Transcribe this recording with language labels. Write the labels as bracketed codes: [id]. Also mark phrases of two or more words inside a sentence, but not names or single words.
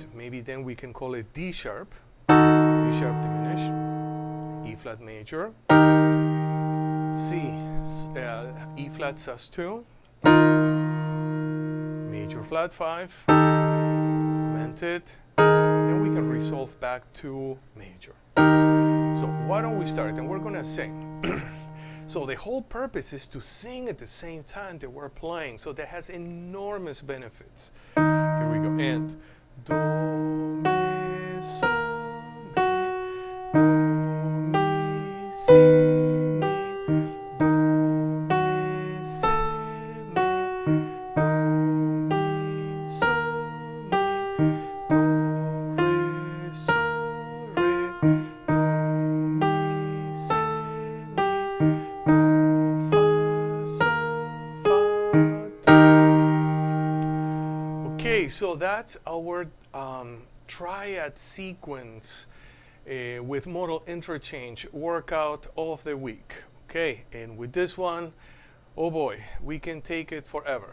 [en] Maybe then we can call it D sharp diminished, E flat major, C, E flat sus2, major flat 5, augmented. Then we can resolve back to major. So why don't we start? And we're going to sing. So the whole purpose is to sing at the same time that we're playing. So that has enormous benefits. Here we go. And do, mi, sol, mi, do, mi, si, mi, do, mi, si, mi, do, mi, sol, mi, do, re, sol, re, do, mi, si, mi, do, fa, sol, fa, do. Okay, so that's our triad sequence with modal interchange workout of the week. Okay, and with this one, oh boy, we can take it forever.